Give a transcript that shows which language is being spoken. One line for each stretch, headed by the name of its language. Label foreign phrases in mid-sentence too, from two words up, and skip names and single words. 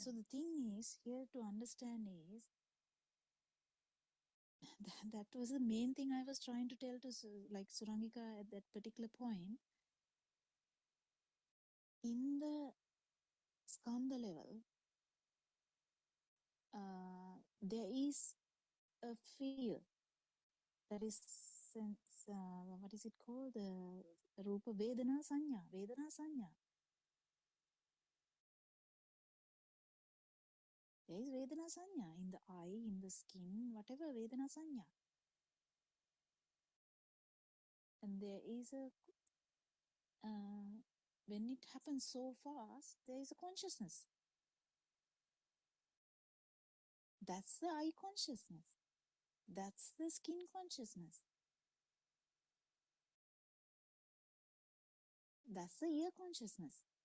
English: So the thing is here to understand is that was the main thing I was trying to tell to like Surangika at that particular point. In the skanda level, there is a feel that is sense. What is it called? The
Pali: rupa vedana sanya. Vedana sanya.
English: There is
Pali: vedana sanya
English: in the eye, in the skin, whatever
Pali: vedana sanya.
English: And there is a when it happens so fast, there is a consciousness. That's the eye consciousness. That's the skin consciousness. That's the ear consciousness.